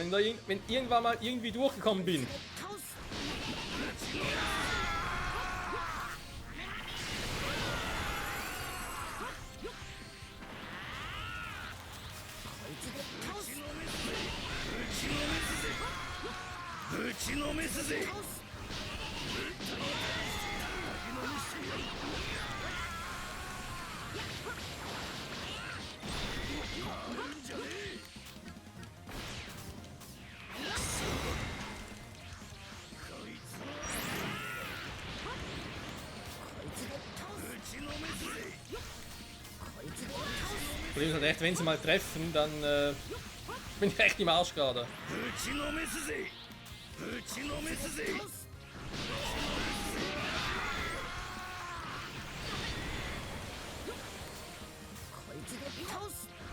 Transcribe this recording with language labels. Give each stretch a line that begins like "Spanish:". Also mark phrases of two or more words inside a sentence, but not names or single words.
German: Wenn irgendwann mal irgendwie durchgekommen bin.
Japanese: 倒す。こいつで倒す。ぶちのめすぜ。倒す。
German: Problem ist halt echt, wenn sie mal treffen, dann bin ich echt im Arsch gerade.
Japanese: ぶちのめすぜ。ぶちのめすぜ。こいつで倒す。